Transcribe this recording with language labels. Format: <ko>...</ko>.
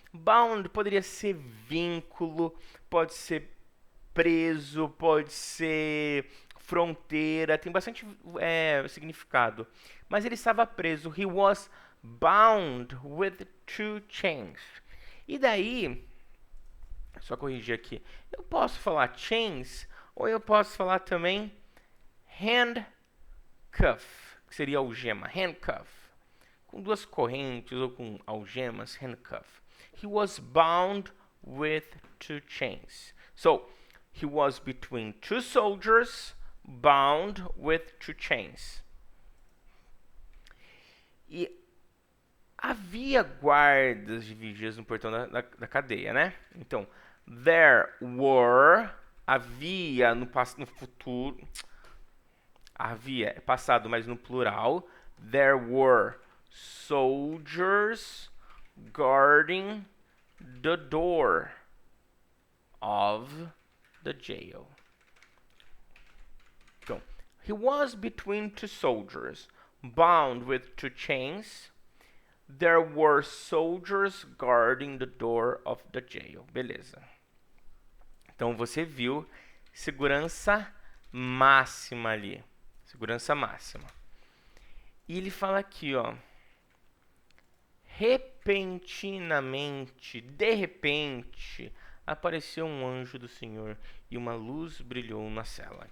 <pt>Bound poderia ser vínculo, pode ser preso, pode ser fronteira, tem bastante significado. Mas ele estava preso.</pt> <en>He was bound with two chains.</en> <pt>E daí, só corrigir aqui, eu posso falar chains ou eu posso falar também handcuff, que seria algema, handcuff. Com duas correntes ou com algemas, handcuff.</pt> <en>He was bound with two chains. So, he was between two soldiers, bound with two chains.</en> <pt>E havia guardas de vigias no portão da cadeia, né? Então, there were, havia no futuro, havia, é passado, mas no plural,</pt> <en>there were soldiers guarding the door of the jail.</en> <pt>Então,</pt> <en>he was between two soldiers, bound with two chains. There were soldiers guarding the door of the jail.</en> <pt>Beleza. Então você viu segurança máxima ali. Segurança máxima. E ele fala aqui, ó. Repentinamente, de repente, apareceu um anjo do Senhor e uma luz brilhou na cela.</pt>